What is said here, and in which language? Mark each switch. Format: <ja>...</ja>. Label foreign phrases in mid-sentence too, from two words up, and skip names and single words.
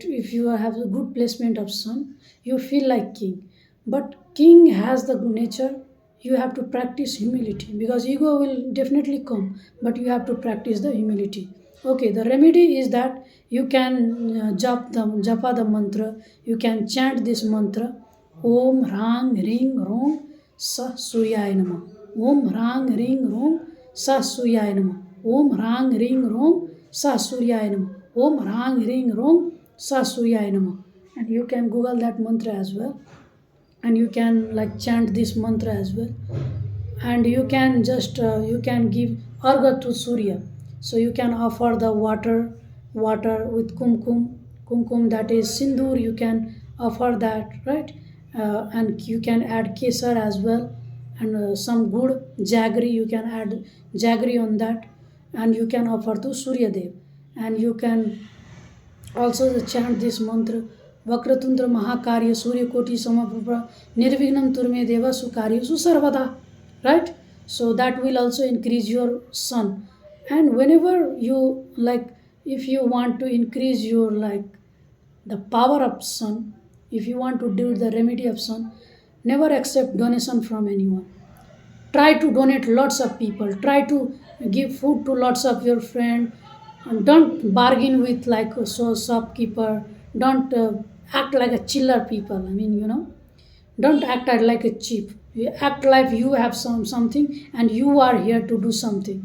<en>If you have a good placement of sun, you feel like king. But king has the nature, you have to practice humility, because ego will definitely come, but you have to practice the humility. Okay, the remedy is that you can japa the mantra, you can chant this mantra:</en> <sa>Om Rang Ring Rong Sa Suryaya Nama. Om Rang Ring Rong Sa Suryaya Nama. Om Rang Ring Rong Sa Suryaya Nama. Om Rang Ring Rong Sa Suryaya Nama.</sa> <en>And you can Google that mantra as well. And you can like chant this mantra as well. And you can just you can give arga to Surya. So you can offer the water with kumkum, that is sindoor, you can offer that, right? And you can add kesar as well, and some good jaggery, you can add jaggery on that, and you can offer to Surya Dev. And you can also chant this mantra:</en> <sa>Vakratundra Mahakarya Surya Koti Samapra Nirvignam Turme Deva Sukarya Susarvada.</sa> <en>Right? So that will also increase your sun. And whenever you like, if you want to increase your like the power of sun, if you want to do the remedy of sun, never accept donation from anyone. Try to donate lots of people, try to give food to lots of your friend, and don't bargain with like a shopkeeper, don't act like a chiller people, I mean, don't act like a cheap, you act like you have something, and you are here to do something.</en>